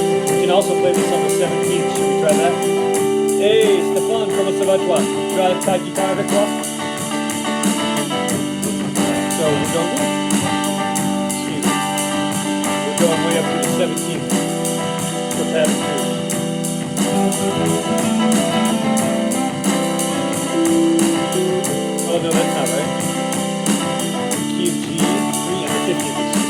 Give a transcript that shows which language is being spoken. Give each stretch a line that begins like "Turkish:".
English: We can also play this on the 17th. Should we try that?
French: Hey Stéphane, comment ça va toi? Tu as ta guitare avec toi?
English: So we're going, excuse me, we're going way up to the 17th for pattern 2. Oh no, that's not right. Key of G, 3 and the 15th.